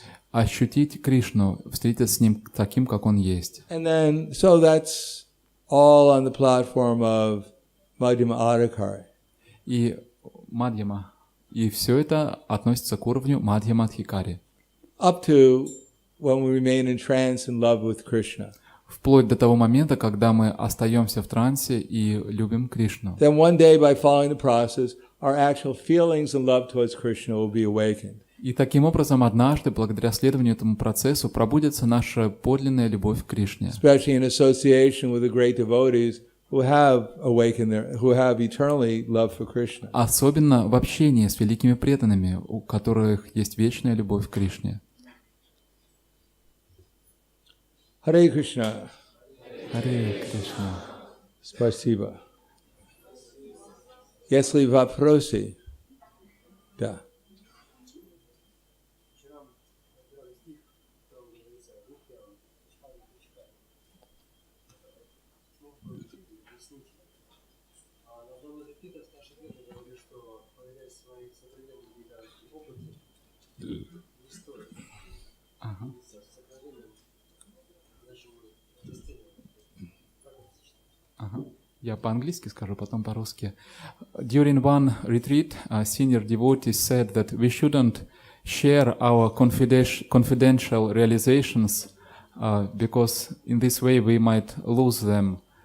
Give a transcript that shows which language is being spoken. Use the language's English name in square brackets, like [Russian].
[Russian] Ощутить Кришну, встретиться с Ним таким, как Он есть. [English] And then, so that's all on the platform of Madhyama Adhikari. [Russian] И Мадьяма. И все это относится к уровню Мадьяма Адхикари. Up to when we remain in trance and love with Krishna. Вплоть до того момента, когда мы остаемся в трансе и любим Кришну. Then one day, by following the process, our actual feelings and love towards Krishna will be awakened. И таким образом однажды, благодаря следованию этому процессу, пробудется наша подлинная любовь к Кришне. Especially in association with the great devotees who have awakened who have eternally love for Krishna. Особенно в общении с великими преданными, у которых есть вечная любовь к Кришне. Харе Кришна. Харе Кришна. Спасибо. Если вопросы? Да. Я по-английски скажу, потом по-русски. [English] During one retreat, a senior devotee said that we shouldn't share our confidential realizations because in this way we might lose them.